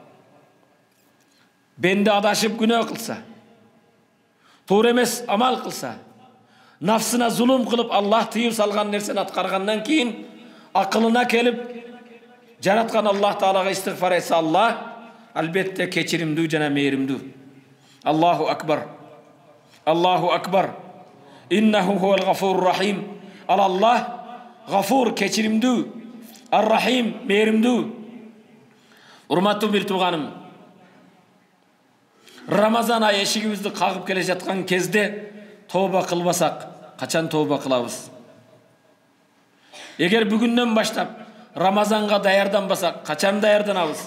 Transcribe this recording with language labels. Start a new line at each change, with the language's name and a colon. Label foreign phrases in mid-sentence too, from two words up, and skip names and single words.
Kyrgyz: Бенде адашып күнөө кылса, туура эмес амал кылса, нафсына зулум кылып Аллах тыйып салган нерсени аткаргандан кийин акылына келип жараткан Аллах Таалага истигфар айтса Аллах албетте кечиримдүү жана мээримдүү.
Arabic: الله أكبر الله أكبر. إنه هو الغفور الرحيم.
Kyrgyz: Аллах гафур кечиримдүү, ар-рахим мээримдүү. Урматтуу бир тууганым, Рамазан айы эшигибизди кагып келе жаткан кезде тооба кылбасак, качан тооба кылабыз? Эгер бүгүндөн баштап Рамазанга даярданбасак, качан даярданабыз?